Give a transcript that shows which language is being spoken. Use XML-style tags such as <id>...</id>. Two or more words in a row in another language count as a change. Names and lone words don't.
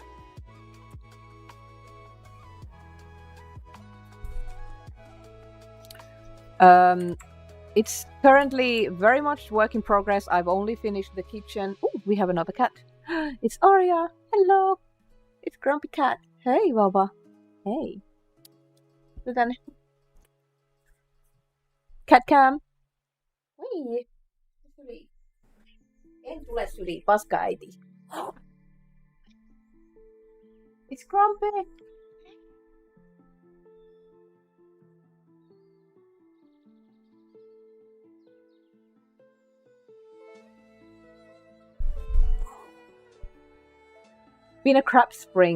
<en>It's currently very much work in progress. I've only finished the kitchen. Oh, we have another cat. It's Aria. Hello. It's Grumpy Cat. Hey, Baba. Hey. Then Cat Cam.</en> <fi>Hei. En tule syli, paskaäiti.</fi> <en>It's Grumpy. Been a crap spring.</en>